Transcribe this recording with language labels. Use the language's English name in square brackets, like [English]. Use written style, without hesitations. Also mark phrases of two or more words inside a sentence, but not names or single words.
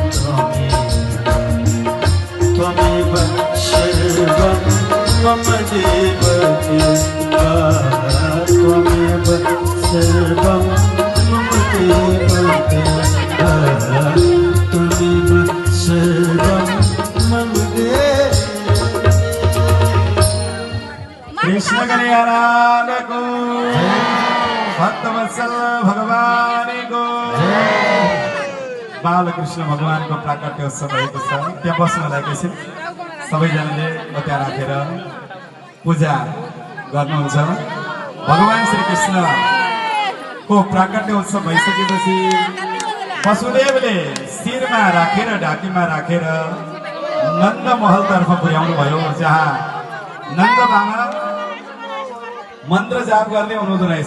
[Sanskrit] त्वमेव सर्वं मम देवते त्वमेव सर्वं मम देवते त्वमेव सर्वं मम देवते। [Nepali] कृष्ण कन्हैया को भक्तवत्सल भगवान को बालकृष्ण भगवान को प्राकट्य उत्सव भएको छ। त्यहाँ बस्नलाई एकैछिन सबैजनाले त्यहाँ राखेर पूजा गर्नुहुन्छ। भगवान श्री कृष्ण को प्राकट्य उत्सव भइसकेपछि वसुदेवले शिरमा राखेर ढाकीमा राखेर नन्द महलतर्फ पुर्याउनु भयो, जहाँ नन्द बाबा मन्त्र जाप गर्दै हुनुहुँदो रहेछ।